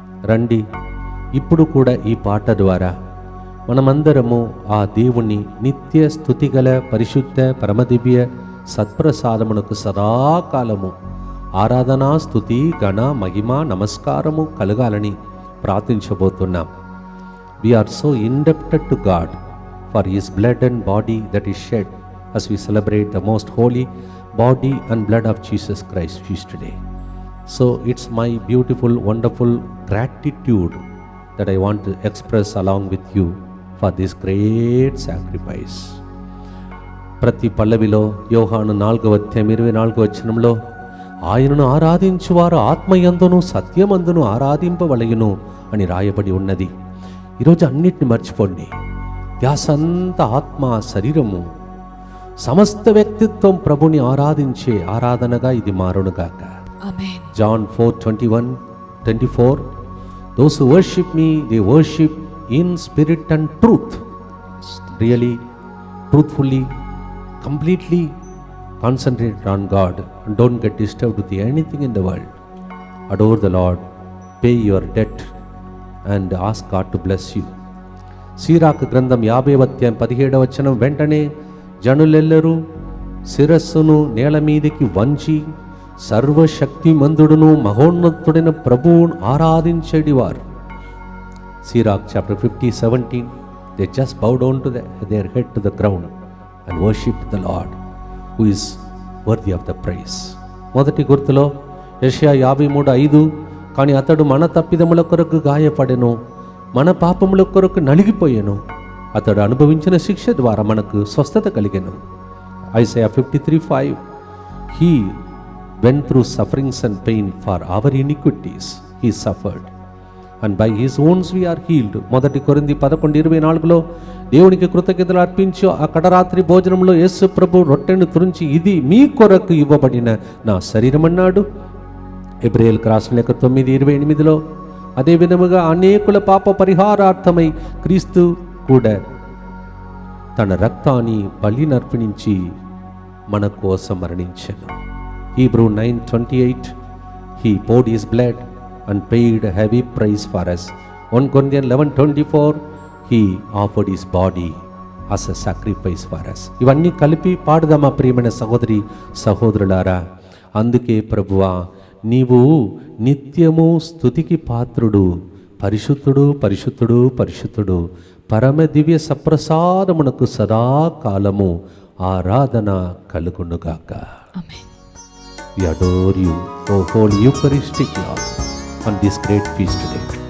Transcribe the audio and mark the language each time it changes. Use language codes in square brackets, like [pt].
[te] రండి, ఇప్పుడు కూడా ఈ పాట ద్వారా మనమందరము ఆ దేవుని నిత్య స్తుతిగల పరిశుద్ధ పరమదివ్య సత్ప్రసాదమునకు సదాకాలము ఆరాధన, స్తుతి, గణ, మహిమ, నమస్కారము కలగాలని ప్రార్థించబోతున్నాం. [en] We are so indebted to God for His blood and body that is shed as we celebrate the most holy body and blood of Jesus Christ feast today. So it's my beautiful, wonderful gratitude that I want to express along with you for this great sacrifice. [te] ప్రతి పల్లవిలో యోహాను 4:24 ఆయనను ఆరాధించువారు ఆత్మయందును సత్యమందును ఆరాధింపవలయును అని రాయబడి ఉన్నది. ఈరోజు అన్నిటిని మర్చిపోండి. ధ్యాసంతా ఆత్మ, శరీరము, సమస్త వ్యక్తిత్వం ప్రభుని ఆరాధించే ఆరాధనగా ఇది మారునుగాక. [en] John 4:21-24 Those who worship me, they worship in spirit and truth. Really, truthfully, completely concentrate on God and don't get disturbed with anything in the world. Adore the Lord, pay your debt and ask God to bless you. [te] సీరాకు గ్రంథం 50:17 వెంటనే జనులెల్లరూ శిరస్సును నేల మీదికి వంచి సర్వశక్తిమంతుడును మహోన్నతుడైన ప్రభువును ఆరాధించేడివారు. [en] Sirach chapter 50:17 they just bow down to their head to the ground and worship the Lord who is worthy of the praise. [te] మొదటి గుర్తులో యెషయా 53:5 కానీ అతడు మన తప్పిదముల కొరకు గాయపడెను, మన పాపముల కొరకు నలిగిపోయెను, అతడు అనుభవించిన శిక్ష ద్వారా మనకు స్వస్థత కలిగెను. [en] Isaiah 53:5 He went through sufferings and pain for our iniquities. He suffered. And by his wounds we are healed. [te] మొదటి కొరింథీ 11:24లో దేవునికి కృతజ్ఞతలు అర్పించు ఆ కడరాత్రి భోజనంలో యేసు ప్రభు రొట్టెను తురించి ఇది మీ కొరకు ఇవ్వబడిన నా శరీరం అన్నాడు. హెబ్రీయులకు రాసిన లేఖ 9:28లో అదే విధముగా అనేకుల పాప పరిహారార్థమై క్రీస్తు కూడా తన రక్తాన్ని బలినర్పించి మన కోసం మరణించెను. [en] Hebrew 9:28 he poured his blood and paid a heavy price for us. 1 Corinthians 11:24 he offered his body as a sacrifice for us. [te] ఇవన్నీ కలిపి పాడుదామా ప్రియమైన సహోదరి సహోదరులారా. అందుకే ప్రభువా నీవు నిత్యము స్తుతికి పాత్రుడు, పరిశుద్ధుడు పరిశుద్ధుడు పరిశుద్ధుడు, పరమ దివ్య సప్రసాదమునకు సదాకాలము ఆరాధన కలుగునుగాక. ఆమేన్. [en] We adore you, O Holy Eucharistic Lord, on this great feast today.